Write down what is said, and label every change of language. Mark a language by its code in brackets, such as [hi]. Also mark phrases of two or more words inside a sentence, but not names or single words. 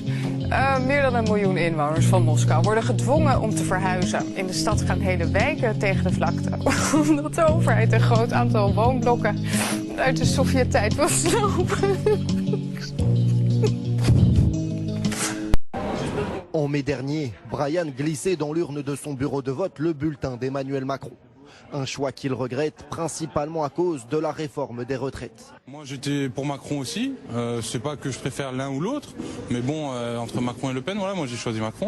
[nl] Meer dan 1 miljoen inwoners van Moskou worden gedwongen om te verhuizen. In de stad gaan hele wijken tegen de vlakte. Omdat de overheid een groot aantal woonblokken uit de Sovjet-tijd wil slopen. [fr] En mai dernier, Brian glissait dans l'urne de son bureau de vote le bulletin d'Emmanuel Macron. Un choix qu'il regrette principalement à cause de la réforme des retraites. Moi j'étais pour Macron aussi, c'est pas que je préfère l'un ou l'autre, mais bon, entre Macron et Le Pen, voilà, moi j'ai choisi Macron.